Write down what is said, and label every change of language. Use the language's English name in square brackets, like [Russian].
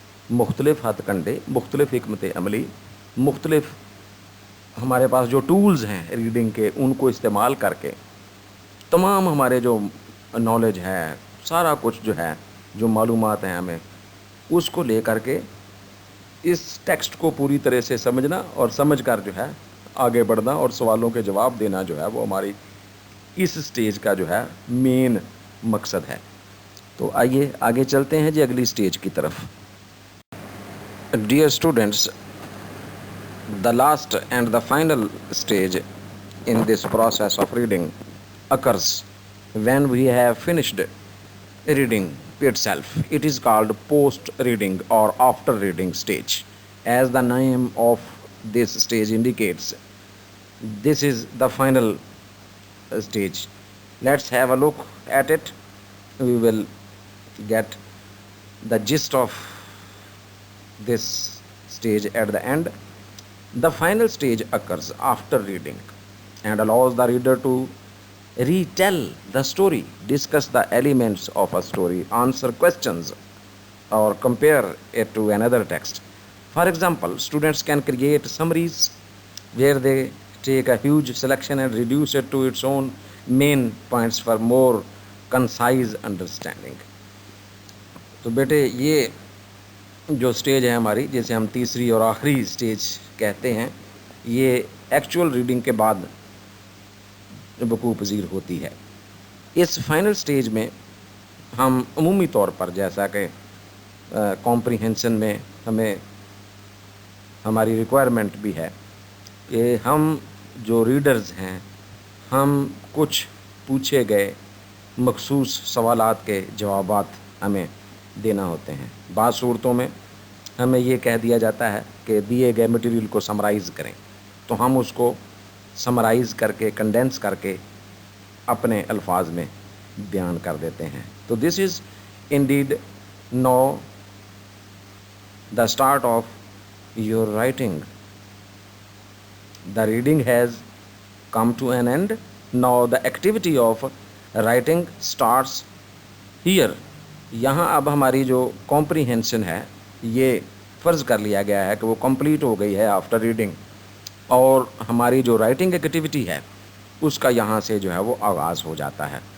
[Urdu] مختلف ہتھ کنڈے, مختلف حکمت عملی, مختلف ہمارے پاس جو ٹولز ہیں ریڈنگ کے ان کو استعمال کر کے تمام ہمارے جو نالج ہے سارا کچھ جو ہے جو معلومات ہیں ہمیں اس کو لے کر کے اس ٹیکسٹ کو پوری طرح سے سمجھنا اور سمجھ کر جو ہے آگے بڑھنا اور سوالوں کے جواب دینا جو ہے وہ ہماری اس سٹیج کا جو ہے مین مقصد ہے. تو آئیے آگے چلتے ہیں جی اگلی سٹیج کی طرف. [English] Dear students, the last and the final stage in this process of reading occurs when we have finished reading itself. It is called post reading or after reading stage. As the name of this stage indicates, this is the final stage. Let's have a look at it. We will get the gist of this stage at the end. The final stage occurs after reading and allows the reader to retell the story, discuss the elements of a story, answer questions, or compare it to another text. For example, students can create summaries where they take a huge selection and reduce it to its own main points for more concise understanding. [Urdu] تو بیٹے یہ جو stage ہے ہماری جسے ہم تیسری اور آخری سٹیج کہتے ہیں یہ ایکچول ریڈنگ کے بعد وقوع پذیر ہوتی ہے. اس فائنل سٹیج میں ہم عمومی طور پر جیسا کہ کمپریہنشن میں ہمیں ہماری ریکوائرمنٹ بھی ہے کہ ہم جو ریڈرز ہیں ہم کچھ پوچھے گئے مخصوص سوالات کے جوابات ہمیں دینا ہوتے ہیں. بعض صورتوں میں ہمیں یہ کہہ دیا جاتا ہے کہ دیے گئے مٹیریل کو سمرائز کریں تو ہم اس کو سمرائز کر کے کنڈینس کر کے اپنے الفاظ میں بیان کر دیتے ہیں. [English] تو this is indeed no the start of your writing. The reading has come to an end. Now the activity of writing starts here. [Urdu] یہاں اب ہماری جو کمپریہنشن ہے یہ فرض کر لیا گیا ہے کہ وہ کمپلیٹ ہو گئی ہے آفٹر ریڈنگ, اور ہماری جو رائٹنگ ایکٹیویٹی ہے اس کا یہاں سے جو ہے وہ آغاز ہو جاتا ہے.